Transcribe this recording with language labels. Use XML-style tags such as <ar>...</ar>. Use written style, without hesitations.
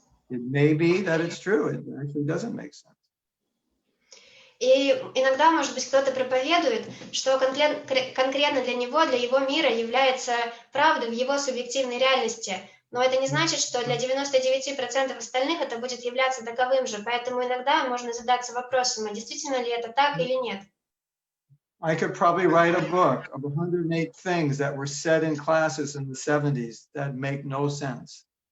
<en>It may be that it's true. It actually doesn't make sense.</en> <ru>И иногда, может быть, кто-то проповедует, что конкретно для него, для его мира является правдой в его субъективной реальности. Но это не значит, что для 99% остальных это будет являться таковым же. Поэтому иногда можно задаться вопросом, а действительно ли это так или нет.</ru> <en>I could probably write a book of 108 things that were said in classes in the 70s that make no sense.</en>